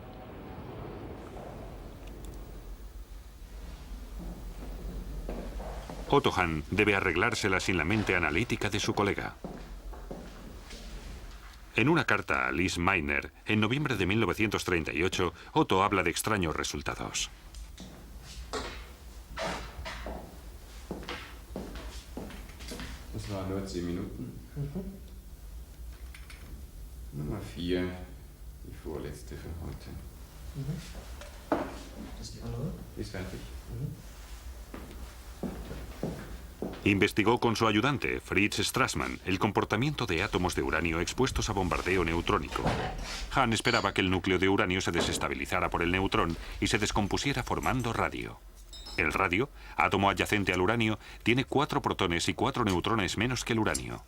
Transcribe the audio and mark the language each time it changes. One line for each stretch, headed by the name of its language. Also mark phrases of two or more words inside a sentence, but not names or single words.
Spanish: Otto Hahn debe arreglársela sin la mente analítica de su colega. En una carta a Lise Meitner, en noviembre de 1938, Otto habla de extraños resultados.
German: Das waren nur 10 Minuten. Nummer 4, die vorletzte für heute. Das ist die andere? Ist fertig.
Spanish: Investigó con su ayudante, Fritz Strassmann, el comportamiento de átomos de uranio expuestos a bombardeo neutrónico. Hahn esperaba que el núcleo de uranio se desestabilizara por el neutrón y se descompusiera formando radio. El radio, átomo adyacente al uranio, tiene 4 protones y 4 neutrones menos que el uranio.